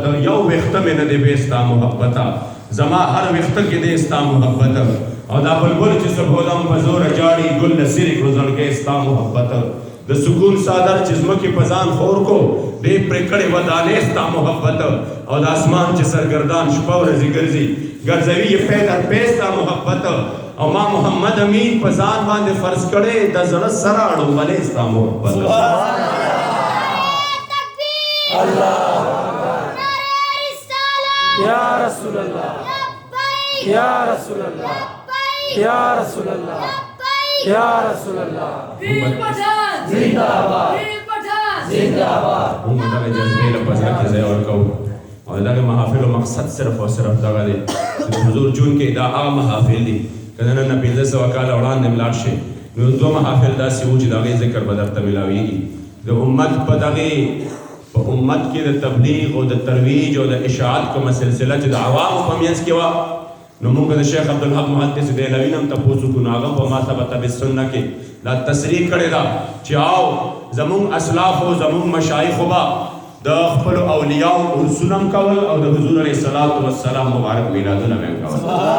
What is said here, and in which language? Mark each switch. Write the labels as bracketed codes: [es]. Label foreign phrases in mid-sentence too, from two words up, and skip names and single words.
[ps] یو ویښته مې نه دی بې ستا محبته زما هر ویښته کې دی ستا محبت او دا بلبل چې زه بولم په زوره جاړي ګل د سرې کړو زړګی ستا محبت د سکون صادر چې ځمکې په ځان خور کو دې پرې کړې ودانې ستا محبت او د اسمان چې سرګردان شپه ورځې ګرځي ګرځوي یې پی در پی ستا محبت او ما محمد امین په ځان باندې فرض کړې د زړه سره اړوبلې ستا محبت [ar] یا رسول الله یا رسول الله یا رسول الله یا رسول الله [hi] वीर पठान जिंदाबाद वीर पठान जिंदाबाद [ps] موږ دغه جذبې له پزړه کې ځای ورکوو او دغه محافلو مقصد صرف او صرف دغه دی چې د حضور جون کې دا هغه محافل دي که نن نه 1500 کاله وړاندې ملاړ شي نو دوه محافل داسې وو چې د هغې ذکر به درته میلاویږي د امت په دغې په امت کې د تبلیغ او د ترویج او د اشاعت کومه سلسله چې د عوامو په منځ کې وه نو موږ د شیخ عبدالحق محدث دهلوي نه هم تپوس وکړو نو هغه په ما ثبت بالسنه کې دا تصریح کړې ده چې آو زمونږ اسلافو زمونږ مشایخو به د خپلو اولیاو عرسونه هم کول او د حضور علیه السلام مبارک میلادونه به هم کول